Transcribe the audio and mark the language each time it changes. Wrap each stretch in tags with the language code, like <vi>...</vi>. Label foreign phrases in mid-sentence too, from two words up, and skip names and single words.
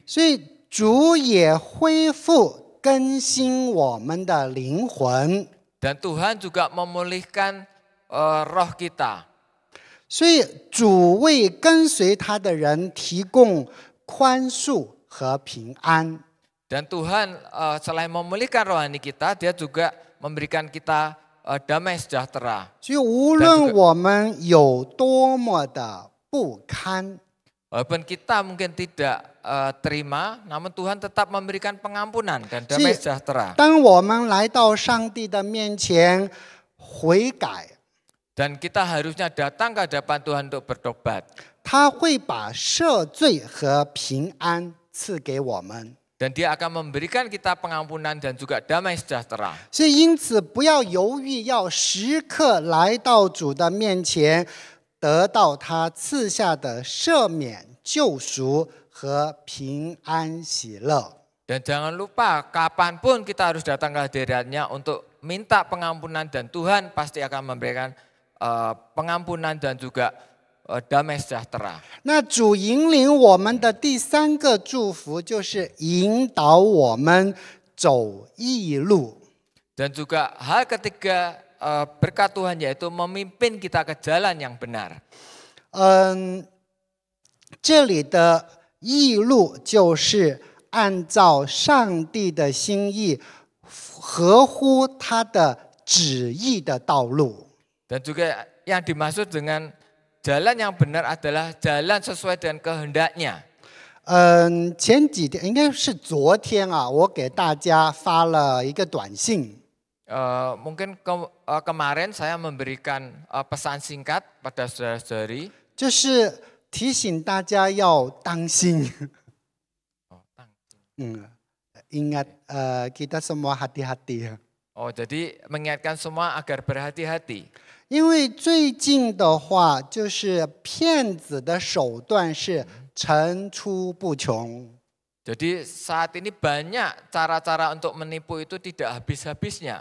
<zh>所以主也恢复更新我们的灵魂。</zh> <id>Dan Tuhan juga memulihkan roh kita.</id> <zh>所以主为跟随他的人提供宽恕和平安。</zh> <id>Dan Tuhan selain memulihkan rohani kita, dia juga memberikan kita damai sejahtera.</id> <zh>所以无论我们有多么的不堪，</zh> <id>Walaupun kita mungkin tidak terima, namun Tuhan tetap memberikan pengampunan dan damai sejahtera.</id> <zh>当我们来到上帝的面前悔改，</zh> <id>Dan kita harusnya datang ke hadapan Tuhan untuk bertobat.</id> <zh>他会把赦罪和平安赐给我们。</zh> <id>Dan dia akan memberikan kita pengampunan dan juga damai sejahtera.</id> <zh>所以因此不要犹豫，要时刻来到主的面前，得到他赐下的赦免、救赎和平安喜乐。</zh> <id>Dan jangan lupa kapanpun kita harus datang ke hadiratnya untuk minta pengampunan dan Tuhan pasti akan memberikan pengampunan dan juga damai sejahtera.</id> <zh>那主引领我们的第三个祝福就是引导我们走义路。</zh> <id>Dan juga hal ketiga berkat Tuhan yaitu memimpin kita ke jalan yang benar.</id> <zh>这里的义路就是按照上帝的心意，合乎他的旨意的道路。</zh> <id>Dan juga yang dimaksud dengan jalan yang benar adalah jalan sesuai dengan kehendaknya.</id> <zh>前几天应该是昨天啊，我给大家发了一个短信。</zh> <id>Mungkin kemarin saya memberikan pesan singkat pada saudara-saudari.</id> <zh>就是提醒大家要当心。</zh> <id>ingat kita semua hati-hati. Oh, jadi mengingatkan semua agar berhati-hati.</id> <zh>因为最近的话，就是骗子的手段是层出不穷。</zh> <id>Jadi saat ini banyak cara-cara untuk menipu itu tidak habis-habisnya.</id>